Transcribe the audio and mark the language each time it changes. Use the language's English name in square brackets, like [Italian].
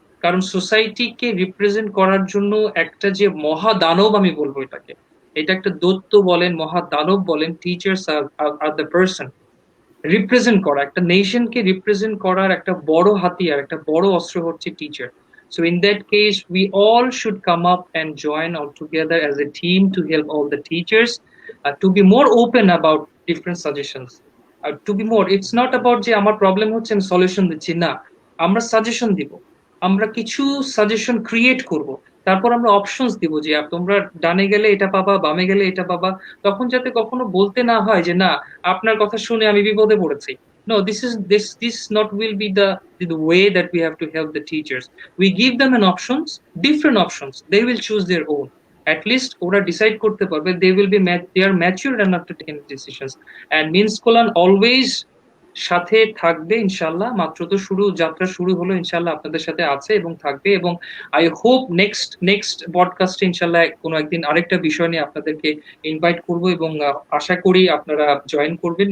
[Bangla] কারণ সোসাইটিকে রিপ্রেজেন্ট করার জন্য একটা যে মহাদানব, আমি বলবো এটাকে, এটা একটা দৈত্য বলেন, মহাদানব বলেন, [English] teachers are the person [Bangla] represent করা, একটা নেশনকে রিপ্রেজেন্ট করার একটা বড় হাতিয়ার, একটা বড় অস্ত্র হচ্ছে teacher. [English] So in that case, we all should come up and join all together as a team to help all the teachers to be more open about different suggestions. To be more, it's not about [Bangla] যে আমার problem হচ্ছে আমি solution দিচ্ছি না, আমরা suggestion দিব, আমরা কিছু সাজেশন ক্রিয়েট করব, তারপর আমরা অপশনস দিব যে তোমরা ডানে গেলে এটা পাবা, বামে গেলে এটা পাবা। তখন যাতে কখনো বলতে না হয় যে না, আপনার কথা শুনে আমি বিপদে পড়েছি। [English] No, this not will be the way that we have to help the teachers. We give them an options, different options, they will choose their own. At least [Bangla] ওরা ডিসাইড করতে পারবে, [English] they are mature enough to take decisions. [Bangla] And means Kalyan always সাথে থাকবে ইনশাল্লাহ। মাত্র তো যাত্রা শুরু হলো, ইনশাল্লাহ আপনাদের সাথে আছে এবং থাকবে। এবং আই হোপ নেক্সট পডকাস্টে ইনশাল্লাহ কোনো একদিন আরেকটা বিষয় নিয়ে আপনাদেরকে ইনভাইট করব এবং আশা করি আপনারা জয়েন করবেন।